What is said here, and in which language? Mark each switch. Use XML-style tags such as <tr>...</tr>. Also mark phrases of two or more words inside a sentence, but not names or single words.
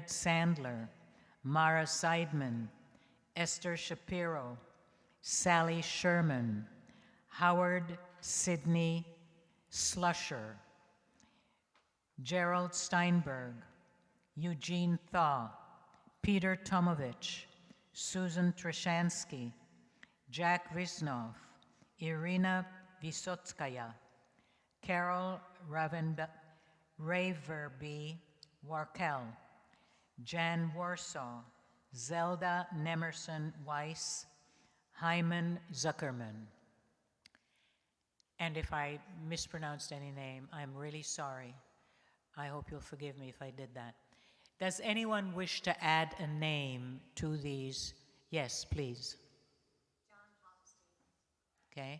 <en>Sandler, Mara Seidman, Esther Shapiro, Sally Sherman, Howard Sidney Slusher, Gerald Steinberg, Eugene Thaw, Peter Tomovich, Susan Treshansky, Jack Visnov, Irina Vysotskaya, Carol Raverby Warkel, Jan Warsaw, Zelda Nemerson Weiss, Hyman Zuckerman. And if I mispronounced any name, I'm really sorry. I hope you'll forgive me if I did that. Does anyone wish to add a name to these? Yes, please. Okay.</en>